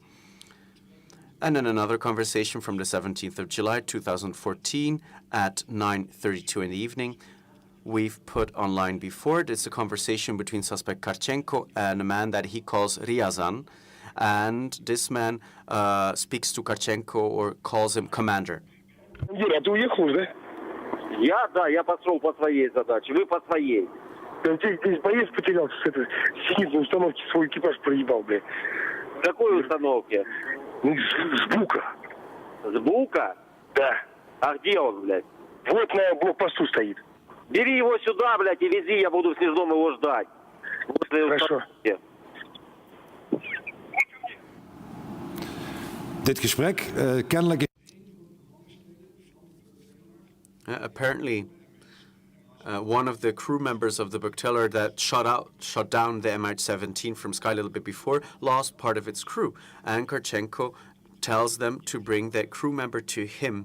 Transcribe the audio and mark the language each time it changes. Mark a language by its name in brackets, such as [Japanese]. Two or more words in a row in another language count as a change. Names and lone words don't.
[English] And in another conversation from the 17th of July 2014 at 9:32 in the evening, we've put online before. It's a conversation between suspect Karchenko and a man that he calls Ryazan. And this man speaks to Karchenko or calls him commander. [Russian] Юра, ты уехал уже? Я пошел по своей задаче, вы по своей. Ты здесь боец потерялся с зенитной установки, свой экипаж проебал, блядь. В какой установке? С Бука. С Бука? Да. А где он, блядь? Вот на блокпосту стоит. Бери его сюда, блядь, и вези, я буду в Снежном его ждать. Хорошо. [Dutch] Dit gesprek kennelijk... [English] Apparently, one of the crew members of the Buktalar that shot down the MH17 from Sky a little bit before lost part of its crew. And Karchenko tells them to bring that crew member to him.